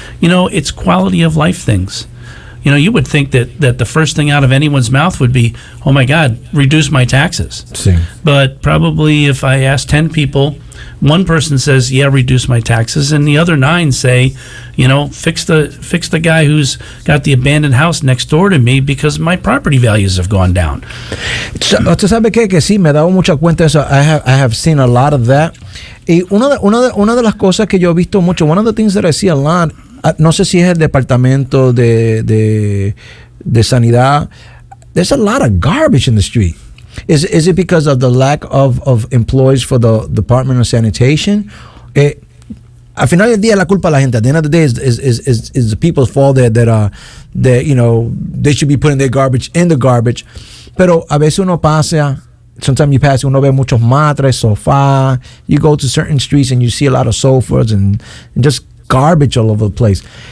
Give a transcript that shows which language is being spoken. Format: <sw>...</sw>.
<en>It's quality of life things. You would think that the first thing out of anyone's mouth would be, oh my God, reduce my taxes. But probably if I ask 10 people, one person says, yeah, reduce my taxes, and the other 9 say, fix the guy who's got the abandoned house next door to me because my property values have gone down.</en> <es>Usted sabe que sí, me he dado mucha cuenta de eso.</es> <en>I have seen a lot of that.</en> <es>Y una de las cosas que yo he visto mucho,</es> <en>one of the things that I see a lot,</en> <es>no sé si es el departamento de sanidad.</es> <en>There's a lot of garbage in the street. Is it because of the lack of employees for the Department of Sanitation?</en> <es>Al final del día la culpa de la gente.</es> <en>At the end of the day is the people's fault that they should be putting their garbage in the garbage.</en> <es>Pero a veces uno pasa.</es> <en>Sometimes you pass,</en> <es>uno ve muchos matres, sofá.</es> <en>You go to certain streets and you see a lot of sofas and just garbage all over the place.</en>